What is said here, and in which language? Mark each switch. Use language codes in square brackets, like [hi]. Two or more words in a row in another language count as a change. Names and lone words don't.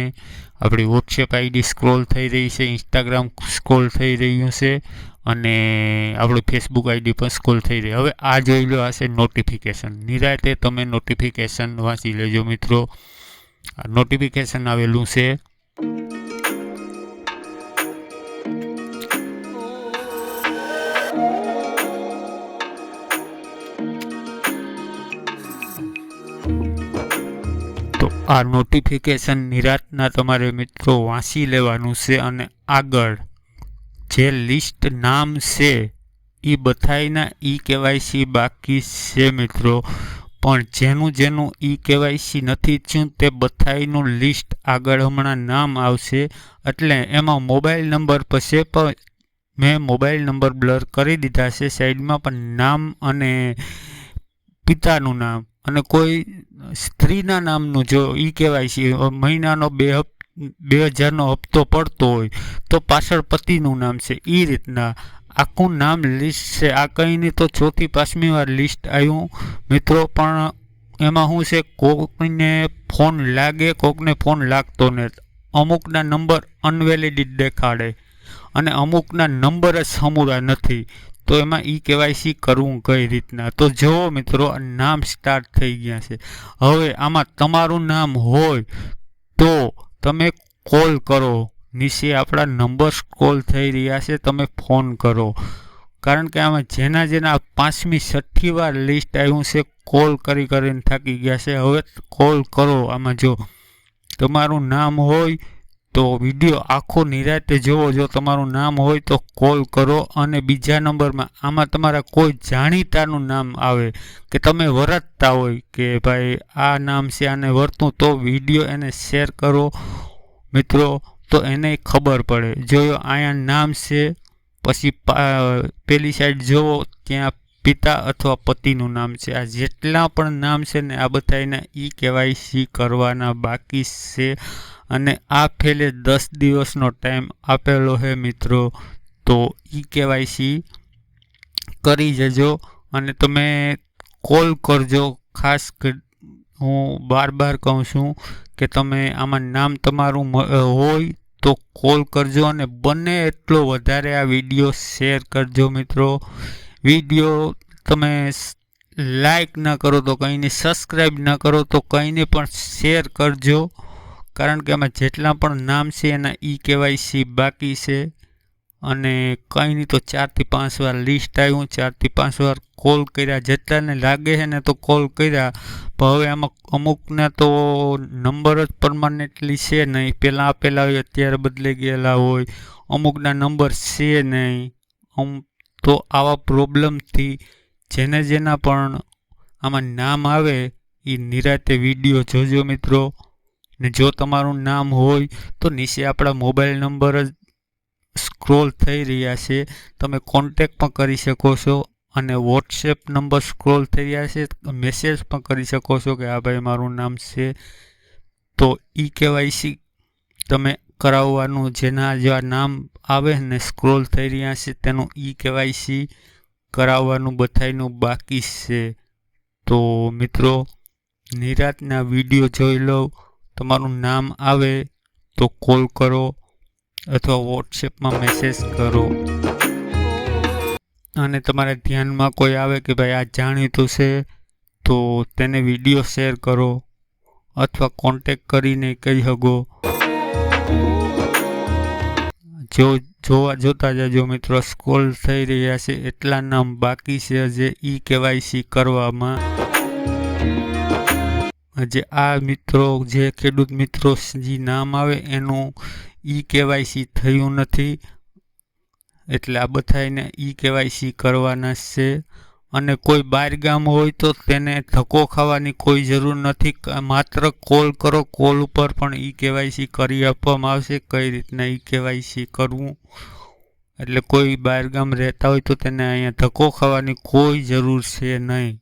[gu] આપણી વોટ્સએપ આઈડી સ્ક્રોલ થઈ રહી છે, ઇન્સ્ટાગ્રામ સ્ક્રોલ થઈ રહ્યું છે અને આપણી ફેસબુક આઈડી પણ સ્ક્રોલ થઈ રહી। હવે આ જોઈ લો, આ છે નોટિફિકેશન। નિરાતે તમે નોટિફિકેશન વાંચી લેજો મિત્રો। નોટિફિકેશન આવેલું છે તો આ નોટિફિકેશન નિરાતના તમારે મિત્રો વાંચી લેવાનું છે અને આગળ જે લિસ્ટ નામ સે ઈ બધાઈના ઈ કેવાયસી બાકી છે મિત્રો। પણ જેનુ જેનુ ઈ કેવાયસી નથી થયું તે બધાઈનું લિસ્ટ આગળ હમણાં નામ આવશે। એટલે એમાં [en] mobile number [gu] પછી પણ મેં [en] mobile number [gu] બ્લર કરી દીધા છે સાઈડ મેં, પણ નામ અને પિતાનું નામ અને કોઈ સ્ત્રીના નામનું જો ઈ કેવાયસી મહિનાનો 2000નો હપ્તો પડતો હોય તો પાછળ પતિનું નામ છે, એ રીતના આખું નામ લિસ્ટ છે। આ કંઈ નહીં તો 4થી 5મી વાર લિસ્ટ આવ્યું મિત્રો। પણ એમાં શું છે, કોકને ફોન લાગે, કોકને ફોન લાગતો ને, અમુકના નંબર અનવેલિડ દેખાડે અને અમુકના નંબર જ સમૂરા નથી। તો એમાં ઈ કેવાયસી કરવું કઈ રીતના। તો જો મિત્રો નામ સ્ટાર્ટ થઈ ગયા છે। હવે આમાં તમારું નામ હોય તો તમે કૉલ કરો, નીચે આપડા નંબર સ્ક્રૉલ થઈ રહ્યા છે, તમે ફોન કરો। કારણ કે આમાં જેના 5મી 6ઠી વાર લિસ્ટ આવ્યું છે, કૉલ કરી કરીને થાકી ગયા છે। હવે કૉલ કરો। આમાં જો તમારું નામ હોય તો વિડિયો આખો નિરાતે જોવો। જો તમારું નામ હોય તો કૉલ કરો। અને બીજા નંબર મેં આમાં તમારા કોઈ જાણીતાનું નામ આવે કે તમે વરતતા હોય કે ભાઈ આ નામ સે આને વર્તું, તો વિડિયો એને શેર કરો મિત્રો, તો એને ખબર પડે। જો આયા નામ સે પછી પેલી સાઈડ જોવો ત્યાં પિતા અથવા પતિનું નામ છે। આ જેટલા પણ નામ છે ને આ બધાઈના ઈ કેવાયસી કરવાના બાકી છે અને આ ફેલે 10 દિવસનો ટાઈમ આપેલો છે મિત્રો। તો ઈ કેવાયસી કરી જજો અને તમે કોલ કરજો। ખાસ હું બાર કહું છું કે તમે આમાં નામ તમારું હોય તો કોલ કરજો અને બને એટલો વધારે આ વિડીયો શેર કરજો મિત્રો। વિડીયો તમે લાઈક ના કરો તો કંઈ નહીં, સબસ્ક્રાઈબ ના કરો તો કંઈ નહીં, પણ શેર કરજો। કારણ કે આમાં જેટલા પણ નામ છે એના ઈ કેવાયસી બાકી છે અને કઈ નહીં તો 4 થી 5 વાર લિસ્ટ આવ્યું, 4 થી 5 વાર કૉલ કર્યા। જેટલાને લાગે હૈ ને તો કૉલ કર્યા, પણ હવે આમાં અમુકને તો નંબર જ પરમાનેન્ટલી છે નહીં, પહેલા આપેલા હોય અત્યારે બદલી ગેલા હોય, અમુકના નંબર છે નહીં। તો આવા પ્રૉબ્લેમ થી જેના પણ આમાં નામ આવે ઈ નિરાતે વિડિયો જોજો મિત્રો। ને જો તમારું નામ હોય તો નીચે આપડા [en] mobile number [gu] સ્ક્રૉલ થઈ રહ્યા છે, તમે કૉન્ટેક્ટ પણ કરી શકો છો અને વૉટ્સએપ નંબર સ્ક્રૉલ થઈ રહ્યા છે, મેસેજ પણ કરી શકો છો કે આ ભાઈ મારું નામ છે। તો ઈ કેવાયસી તમે કરાવવાનું, જેના જો નામ આવે ને સ્ક્રૉલ થઈ રહ્યા છે તેનું ઈ કેવાયસી કરાવવાનું બધાઈનું બાકી છે। તો મિત્રો નિરાતના વિડિયો જોઈ લો। તમારું નામ આવે તો કૉલ કરો અથવા વૉટ્સએપ મેં મેસેજ કરો। અને તમારે ધ્યાન મેં કોઈ આવે કિ ભાઈ આ જાણીતું છે તો તેને વિડિયો શેર કરો અથવા કૉન્ટેક્ટ કરીને કહી શકો। જોતા જાજો મિત્રો, સ્ક્રૉલ થઈ રહ્યા છે એટલા નામ બાકી છે જે ઈ કેવાયસી કરવામાં। જે આ મિત્રો જે ખેડૂત મિત્રો જી નામ આવે એનુ ઈ કેવાયસી થયું નથી, એટલે આ બધાઈને ઈ કેવાયસી કરવાના છે। અને કોઈ બહાર ગામ હોય તો તેને ધક્કો ખાવાની કોઈ જરૂર નથી. માત્ર કોલ કરો, કોલ ઉપર પણ ઈ કેવાયસી કરી આપવામાં આવશે. કઈ રીતના ઈ કેવાયસી કરવું, એટલે કોઈ બહાર ગામ રહેતા હોય તો તેને અહીંયા ધક્કો ખાવાની કોઈ જરૂર છે નહીં.